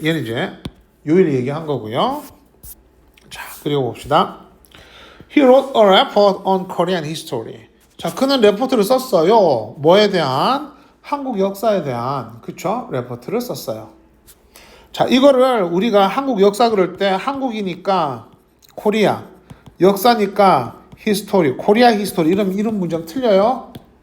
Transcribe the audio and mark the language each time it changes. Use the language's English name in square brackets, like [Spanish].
[Korean] 얘는 이제 요일 얘기한 거고요. 자, 그리고 봅시다. [English] He wrote a report on Korean history. [Korean] 자, 그는 레포트를 썼어요. 뭐에 대한? 한국 역사에 대한, 그쵸? 레포트를 썼어요. 자, 이거를 우리가 한국 역사 그럴 때 한국이니까 코리아, 역사니까 히스토리, 코리아 히스토리 이런 문장 틀려요.